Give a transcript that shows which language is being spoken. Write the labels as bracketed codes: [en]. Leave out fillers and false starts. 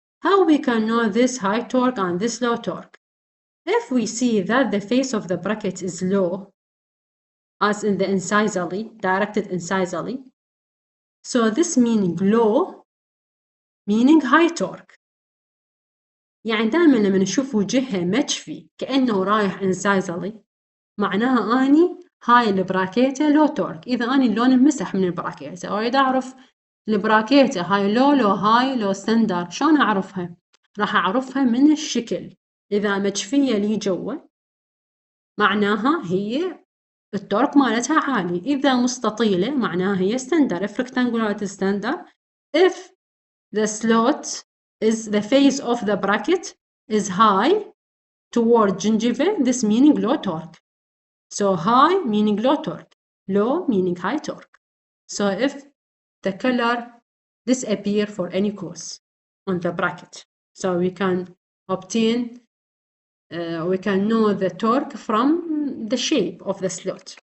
[en] How we can know this high torque and this low torque? If we see that the face of the bracket is low, as in the incisally, directed incisally, so this meaning low, meaning high torque. [ar] يعني دائما لما نشوف وجهه مجفي كأنه رايح incisally، معناها أني هاي البراكيتة لو تورك. إذا أني اللون انمسح من البراكيتة، أريد أعرف البراكيتة هاي لو هاي لو ستاندر، شلون أعرفها؟ راح أعرفها من الشكل. إذا مجفية لي جوا معناها هي التورك مالتها عالي، إذا مستطيلة معناها هي ستاندر. [en] if rectangular is standard. if the slot is the face of the bracket is high toward gingival, this meaning low torque. So high meaning low torque, low meaning high torque. So if the color disappear for any cause on the bracket, so we can obtain, we can know the torque from the shape of the slot.